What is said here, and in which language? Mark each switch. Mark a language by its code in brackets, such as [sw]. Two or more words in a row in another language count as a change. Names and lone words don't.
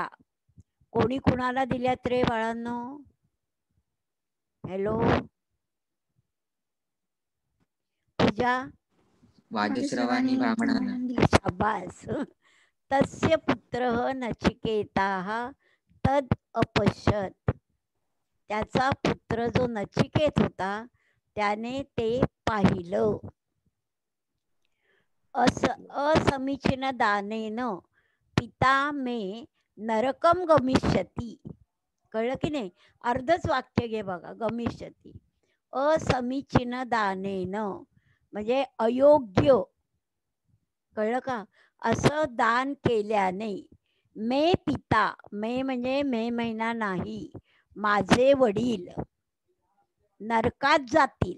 [mr] कोणी कुणाला दिल्यात रे बाळांनो? हॅलो पूजा? वाजश्रवानी ब्राह्मणांना. शाबास. [sa] तस्य पुत्रः नचिकेताः तद अपश्यत. [mr] त्याचा पुत्र जो नचिकेत होता त्याने ते पाहिलं. [sa] असमीचीन दानेन पिता मे नरकम गमिष्यती. [mr] कळलं की नाही? अर्धच वाक्य घे बघा, गमिष्यती. [sa] असमीचीन दानेन [mr] म्हणजे अयोग्य, कळलं का? असं दान केल्याने, [sa] मे पिता, [mr] मे म्हणजे मे महिना नाही, माझे वडील नरकात जातील.